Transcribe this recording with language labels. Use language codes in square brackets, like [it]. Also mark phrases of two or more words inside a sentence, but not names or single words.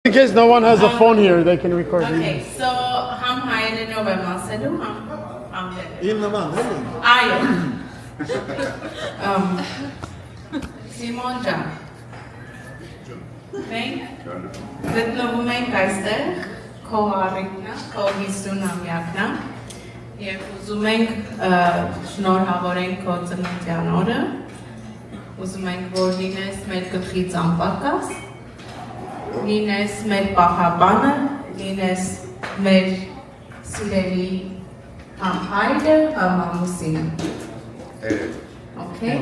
[en] In case no one has a phone here, they can record you. Okay, so ham hayne november selu ham [hy] Իմ նման, էլի։ Այո։ Սիմոն ջան։ Մենք գտնվում ենք այստեղ քո առիթն է, քո 50-ամյակն է, եւ ուզում ենք շնորհավորենք քո ծննդյան օրը։ Ուզում ենք որ լինես մեր գլխից անպակաս, լինես մեր պահապանը, լինես մեր սիրելի համ հայրը, համ ամուսինը։ Okay?